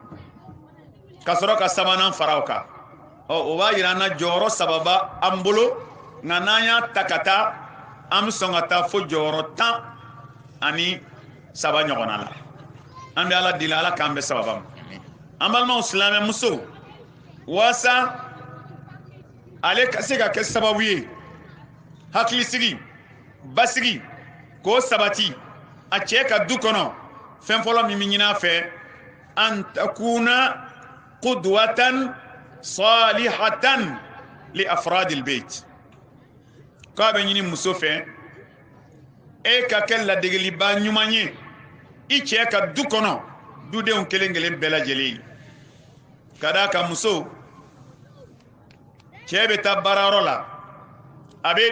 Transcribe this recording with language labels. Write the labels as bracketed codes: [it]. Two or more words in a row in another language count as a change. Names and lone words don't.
[bm] ka sɔrɔ ka sabanan fara o kan o b'a yira an na jɔyɔrɔ saba b'an bolo nka n'an y'a ta ka taa an bɛ sɔn ka taa fo jɔyɔrɔ 10 saba ɲɔgɔnna la an bɛ ala deli ala k'an bɛ sababa ma an balimaw silamɛ muso walasa ale ka se ka kɛ sababu ye hakilisigi basigi k'o sabati a cɛ ka du kɔnɔ fɛn fɔlɔ min bɛ ɲini a fɛ [ar] أن تكون قدوة صالحة لأفراد البيت [bm] k'a bɛ ɲini muso fɛ e ka kɛ ladegeliba ɲuman ye i cɛ ka du kɔnɔ dudenw kelen bɛɛ lajɛlen ka d'a kan muso cɛ bɛ taa baarayɔrɔ la a b'e